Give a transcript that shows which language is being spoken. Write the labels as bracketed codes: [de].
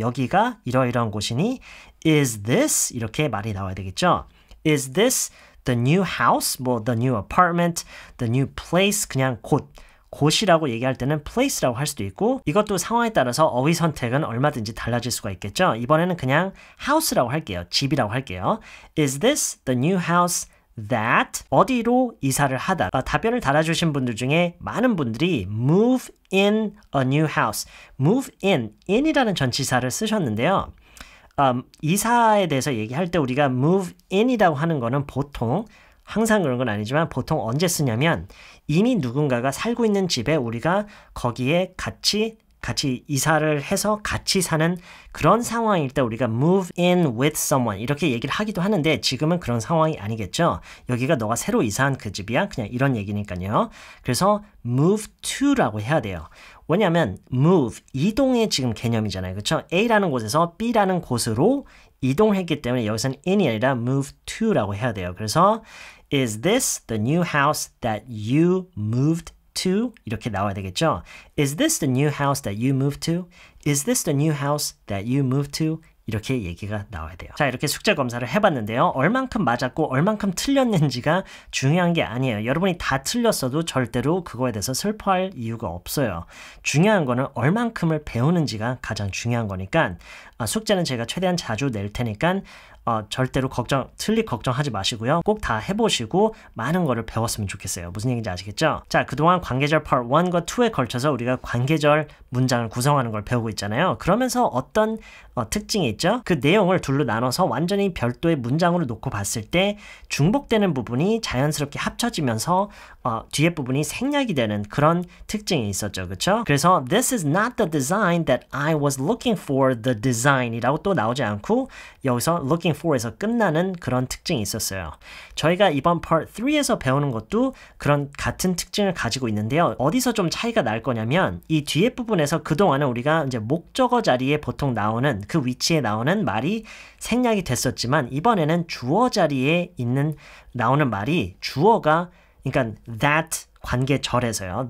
[ko] 여기가 이러이러한 곳이니 is this 이렇게 말이 나와야 되겠죠? [en] Is this the new house? [ko] 뭐 the new apartment, the new place 그냥 곳이라고 얘기할 때는 place라고 할 수도 있고 이것도 상황에 따라서 어휘 선택은 얼마든지 달라질 수가 있겠죠? 이번에는 그냥 house라고 할게요. 집이라고 할게요. [en] Is this the new house that [ko] 어디로 이사를 하다 답변을 달아주신 분들 중에 많은 분들이 [en] move in a new house [ko] move in이라는 전치사를 쓰셨는데요. 이사에 대해서 얘기할 때 우리가 move in이라고 하는 거는 보통 항상 그런 건 아니지만 보통 언제 쓰냐면 이미 누군가가 살고 있는 집에 우리가 거기에 같이 이사를 해서 같이 사는 그런 상황일 때 우리가 [en] move in with someone [ko] 이렇게 얘기를 하기도 하는데 지금은 그런 상황이 아니겠죠. 여기가 너가 새로 이사한 그 집이야. 그냥 이런 얘기니까요. 그래서 move to라고 해야 돼요. 왜냐하면 move, 이동의 지금 개념이잖아요. 그렇죠? A라는 곳에서 B라는 곳으로 이동했기 때문에 여기서는 in이 아니라 move to라고 해야 돼요. [en] 그래서 is this the new house that you moved to? [ko] 이렇게 나와야 되겠죠? [en] Is this the new house that you moved to? Is this the new house that you moved to? [ko] 이렇게 얘기가 나와야 돼요. 자, 이렇게 숙제 검사를 해봤는데요. 얼만큼 맞았고 얼만큼 틀렸는지가 중요한 게 아니에요. 여러분이 다 틀렸어도 절대로 그거에 대해서 슬퍼할 이유가 없어요. 중요한 거는 얼만큼을 배우는지가 가장 중요한 거니까 숙제는 제가 최대한 자주 낼 테니까 절대로 틀릴 걱정하지 마시고요. 꼭 다 해보시고 많은 거를 배웠으면 좋겠어요. 무슨 얘기인지 아시겠죠? 자, 그동안 관계절 part 1과 2에 걸쳐서 우리가 관계절 문장을 구성하는 걸 배우고 있잖아요. 그러면서 어떤 특징이 있죠? 그 내용을 둘로 나눠서 완전히 별도의 문장으로 놓고 봤을 때 중복되는 부분이 자연스럽게 합쳐지면서 뒤에 부분이 생략이 되는 그런 특징이 있었죠. 그렇죠? [en] 그래서 This is not the design that I was looking for the design [ko] 이라고 또 나오지 않고 여기서 looking for에서 끝나는 그런 특징이 있었어요. 저희가 이번 part 3에서 배우는 것도 그런 같은 특징을 가지고 있는데요. 어디서 좀 차이가 날 거냐면 이 뒤에 부분에서 그동안은 우리가 이제 목적어 자리에 보통 나오는 그 위치에 나오는 말이 생략이 됐었지만 이번에는 주어 자리에 나오는 말이 주어가 그러니까 that 관계절에서요.